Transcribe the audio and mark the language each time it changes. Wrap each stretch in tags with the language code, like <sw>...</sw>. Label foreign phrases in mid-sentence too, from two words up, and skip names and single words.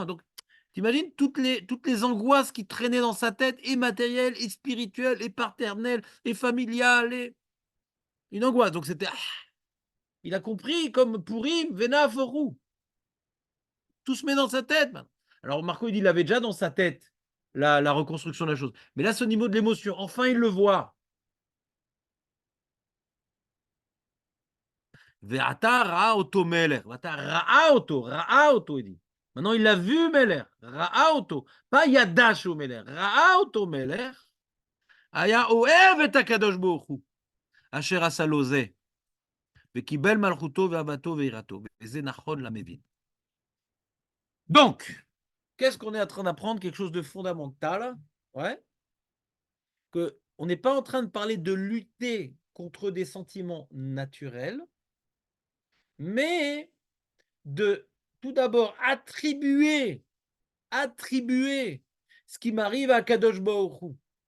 <fr>Donc t'imagines toutes les angoisses qui traînaient dans sa tête, et matérielles, et spirituelles, et paternelles, et familiales, et une angoisse. Donc c'était, il a compris comme Pourim,</fr> <he>ונהפוך הוא.</he> <fr>Tout se met dans sa tête. Alors Marco, il dit, il avait déjà dans sa tête la reconstruction de la chose. Mais là, c'est au niveau de l'émotion. Enfin, il le voit.</fr> <he>ועתה ראה אותו מלך. ועתה ראה אותו,</he> <fr>il dit. Maintenant, il l'a vu,</fr> <he>melech. ראה אותו. Pas ידע שהוא מלך. ראה אותו מלך. היה אוהב את הקדוש ברוך הוא. אשר עשה לו זה. וקיבל מלכותו ואהבתו ויראתו. וזה נכון למבין.</he> <fr>Donc, qu'est-ce qu'on est en train d'apprendre? Quelque chose de fondamental. Ouais. Que on n'est pas en train de parler de lutter contre des sentiments naturels, mais de tout d'abord attribuer ce qui m'arrive à</fr> <he>קדוש ברוך הוא.</he>